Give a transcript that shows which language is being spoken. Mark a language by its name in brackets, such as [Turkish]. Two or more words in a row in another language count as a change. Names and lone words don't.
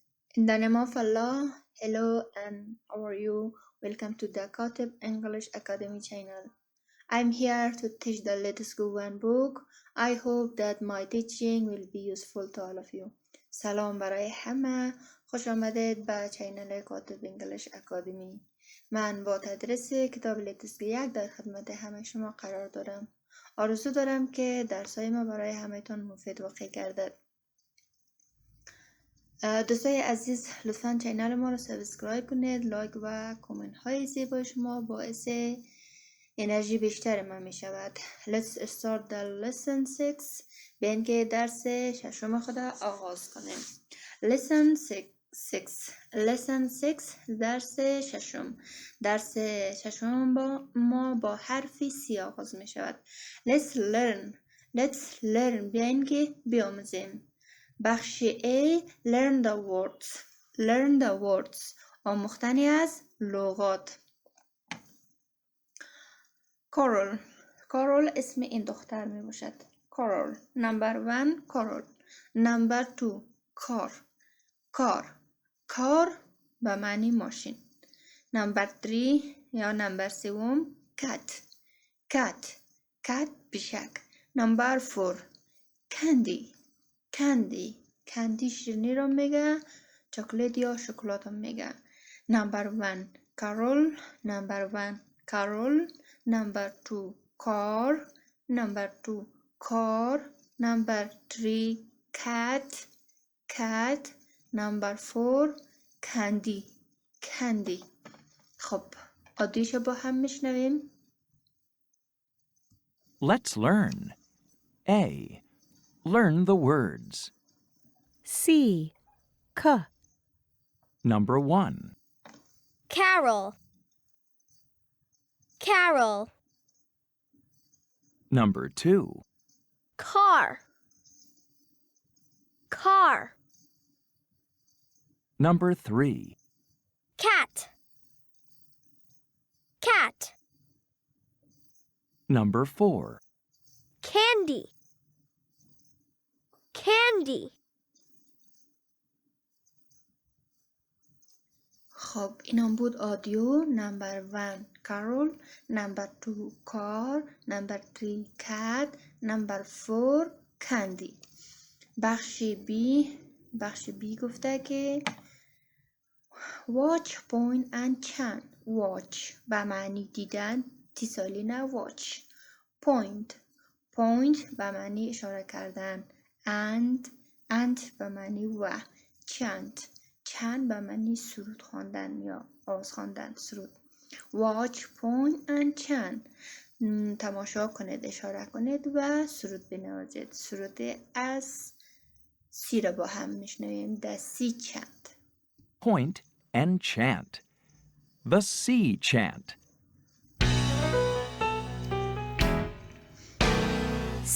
[English] In the name of Allah, hello and how are you? Welcome to the Katib English Academy channel. I'm here to teach the Let's Go One book. I hope that my teaching will be useful to all of you. [Persian] سلام برای همه. خوش آمدید به چینل کاتب انگلیش اکادمی. من با تدریس کتاب Let's Go یک در خدمت همه شما قرار دارم. آرزو دارم که درسای ما برای همه‌تان مفید واقع گردد. دوستای عزیز لطفاً چینل ما رو سابسکرایب کنید. لایک و کامنت های زیبای شما باعث انرژی بیشتر من می شود. [English] Let's start the lesson 6. [Persian] بیاین که درس ششم خود آغاز کنیم. [English] Lesson 6 [Persian] درس ششم. درس ششم ما با حرف C آغاز می شود. [English] Let's learn [Persian] بیاین که بیاموزیم. بخش A [English] learn the words [Persian] آموختنی از لغات. Coral اسم این دختر می باشد. [English] Coral number 1 Coral number 2 car [Persian] به معنی ماشین. [English] number 3 یا number 3 cat بیشک. number 4 candy [Persian] شیرینی رو میگه، چاکلت یا شکلات رو میگه. [English] number 1 Carol number 2 car number 3 cat number 4 candy. [Persian] خب آدیشو با هم میشنویم. [English] Let's learn. A. Learn the words. C. Number 1. Carol. Number 2. Car. Number 3. Cat. Number 4. Candy. [Persian] خب اینم بود آدیو. [English] number 1 Carol number 2 car number 3 cat number 4 candy. [Persian] بخش B گفته که [English] watch point and chant. [Persian] watch به معنی دیدن، اتصالی نه watch. point به معنی اشاره کردن. and به معنی و. chant به معنی سرود خواندن یا آواز خواندن. سرود. [English] watch point and chant [Persian] تماشا کنید، اشاره کنید و سرود بنوازید. سرود از سی را با هم میشنویم. [English] the sea chant. Point and chant. The sea chant. C.